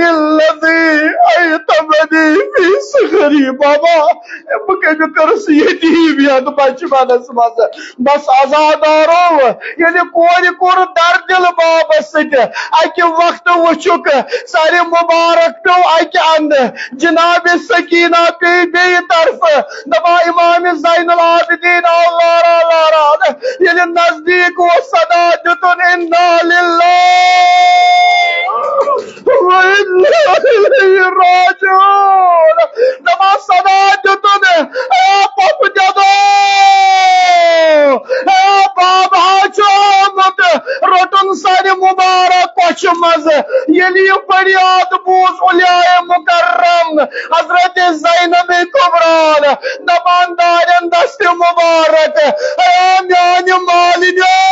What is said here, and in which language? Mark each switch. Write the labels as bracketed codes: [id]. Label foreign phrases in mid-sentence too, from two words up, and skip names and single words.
[ar] الذی ایتمنی فی صغری [ks] بابا بہ کمہ کرس یتیم یت بچپنس مز بس عزادارو ییٚلہِ کورِ کوٚر دردل بابس سۭتۍ اکہ وقت وٕچھُکھ سرِ مبارک پیو اکہ اندٕ جناب سکینہ پے بیٚیہِ طرفہٕ دپا امام زین العابدین ییٚلہِ نزدیٖک اوس صدا دیُتُن [ar] انا للہ وإنا إلیہ راجعون [ks] دپا صدا دیُتُن اے پۄپہٕ دٮ۪دو اے بابا چھُ آمُت روٚٹُن سرِ مُبارک کۄچھِ منٛز ییٚلہِ یہِ فریاد بوٗز اولیاء مکرم حضرت زینب کبریٰ دپان دارین دست مبارک اے میانہِ مالِنیو